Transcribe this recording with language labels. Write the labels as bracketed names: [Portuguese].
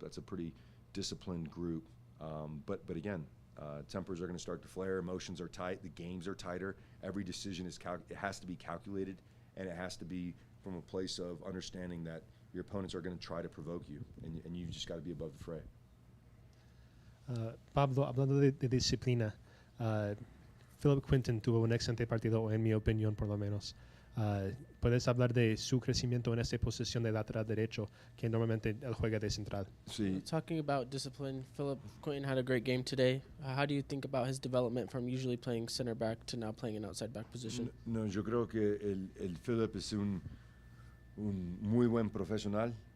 [English] That's a pretty disciplined group. But again, tempers are going to start to flare. Emotions are tight. The games are tighter. Every decision it has to be calculated, and it has to be from a place of understanding that your opponents are going to try to provoke you, and you've just got to be above the fray. [Spanish] Pablo, hablando de disciplina, Philip Quinton tuvo un excelente partido, en mi opinión, por lo menos. ¿Puedes hablar de su crecimiento en esta posición de lateral derecho, que normalmente él juega de central? Sí. [English] Talking about discipline, Philip Quinton had a great game today. How do you think about his development from usually playing center back to now playing an outside back position? [Spanish] No, yo creo que el Philip es un muy buen profesional.